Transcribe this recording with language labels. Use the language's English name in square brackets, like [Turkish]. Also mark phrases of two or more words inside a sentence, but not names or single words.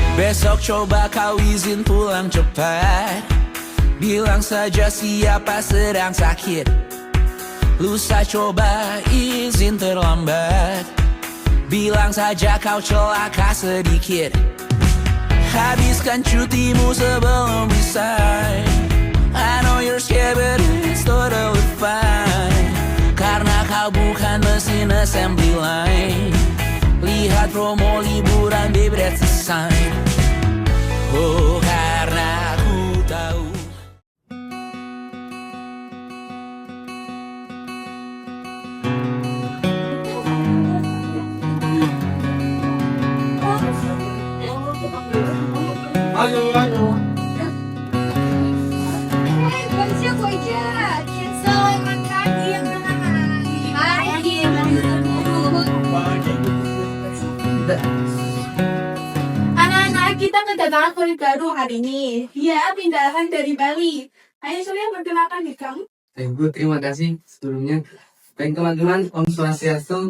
[Indonesian] Besok coba kau izin pulang cepat. Bilang saja siapa sedang sakit. Lusa coba izin terlambat. Bilang saja kau celaka sedikit. Habiskan cutimu sebelum resign. [English] I know you're scared but it's totally fine. [Indonesian] Karena kau bukan mesin [English] assembly line. [Indonesian] Lihat promo liburan, [English] baby, that's a sign. [Indonesian] Oh, karena aku tahu. Halo. [Chinese] 我先回家，天色慢慢亮了。 [Indonesian] Anak-anak, kita kedatangan kulit baru hari ini. Dia pindahan dari Bali. Ayo Surya, perkenalkan diri kamu. Ibu, terima kasih sebelumnya. Baik teman-teman, [Balinese] Om Swastiastu.